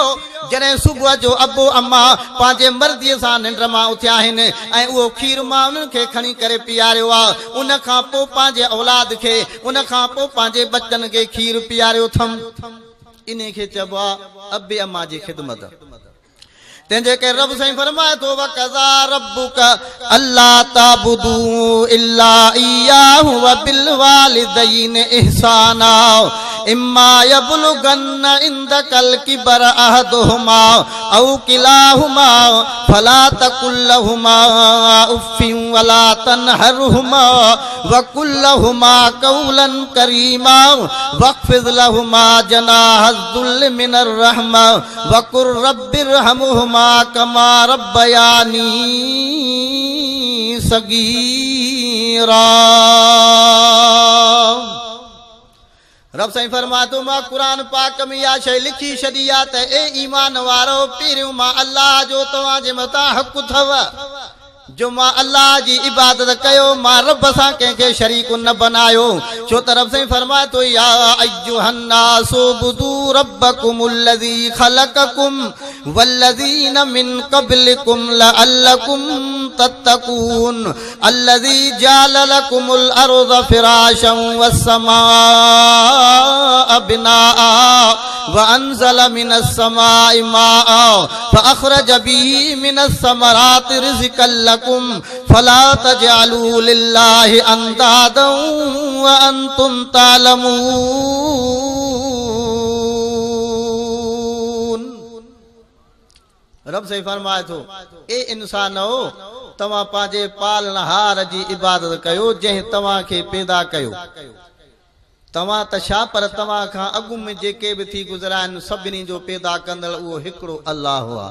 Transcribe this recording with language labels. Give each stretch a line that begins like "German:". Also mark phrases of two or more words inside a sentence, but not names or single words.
Sindhi: जॾहिं सुबुह जो अबो अम्मा पंहिंजे मर्ज़ीअ सां निंड मां उथिया आहिनि ऐं उहो खीर मां उन्हनि खे खणी करे पीआरियो आहे। उन खां पोइ पंहिंजे औलाद खे, उन खां पोइ पंहिंजे बचनि खे खीर पीआरियो अथमि। इन खे चइबो आहे अबे अम्मा जी ख़िदमत। तंहिंजे करे रब साईं फरमाए थो
Arabic: وقضى ربك ألا تعبدوا إلا إياه وبالوالدين إحسانا إما يبلغن عندك الكبر أحدهما أو كلاهما فلا تقل لهما أف ولا تنهرهما وقل لهما قولا كريما واخفض لهما جناح الذل من الرحمة وقل رب ارحمهما كما ربياني صغيرا.
Sindhi: रब साईं फरमा तो मां कुरान पाक में या शइ लिखी छॾी आहे त ए ईमान वारो, पहिरियों मां अल्लाह जो तव्हांजे मथां हक़ अथव जो मां अल्लाह जी इबादत कयो, मां रब सां कंहिंखे शरीक न बनायो। छो त रब साईं फरमाए तो
Arabic: يا أيها الناس اعبدوا ربكم الذي خلقكم والذين من قبلكم لعلكم تتقون الذي جعل لكم الأرض فراشا والسماء بناء وأنزل من السماء ماء فأخرج به من الثمرات رزقا لكم فلا تجعلوا لله أندادا وأنتم تعلمون.
Sindhi: रब से फरमाए थो ए इंसानो तवा पांजे पालनहार जी इबादत कयो जंहिं तव्हां खे पैदा कयो। तव्हां त छा पर तव्हां खां अॻु में जेके बि थी गुज़रा आहिनि सभिनी जो पैदा कंदड़ उहो हिकिड़ो अल्लाह आहे।